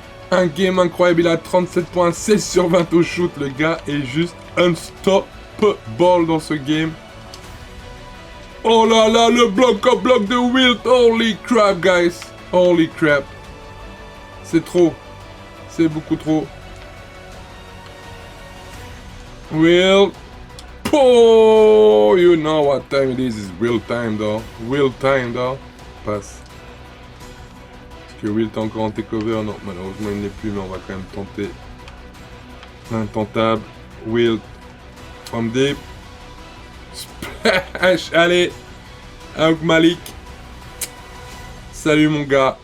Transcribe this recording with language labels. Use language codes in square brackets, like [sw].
[fr] Un game incroyable, il a 37 points, 16 sur 20 au shoot, le gars est juste unstoppable dans ce game. Oh là là, le bloc de Wilt, [en] holy crap guys, holy crap. [fr] C'est trop, c'est beaucoup trop. [en] Wilt, oh, you know what time it is, it's Wilt time though, [fr] passe. Que Wilt est encore en takeover, non, malheureusement il n'est plus, mais on va quand même tenter. Intentable. Wilt. [en] From deep. Splash. [fr] Allez. Avec Malik. Salut mon gars.